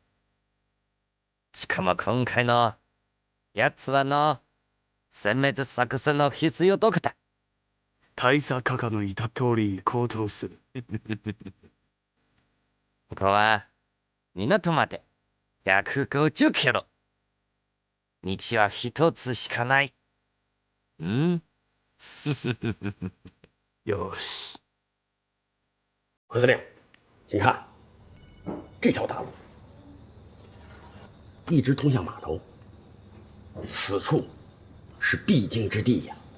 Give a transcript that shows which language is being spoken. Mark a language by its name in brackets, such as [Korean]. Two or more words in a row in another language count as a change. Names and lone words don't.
[Japanese] しかも今回の奴らの殲滅作戦の必要どこだ。大佐閣下の言った通り行動する。ここは港まで150キロ。道は一つしかない。嗯， [Chinese] 有戏。何司令，请看，这条大路一直通向码头，此处是必经之地呀。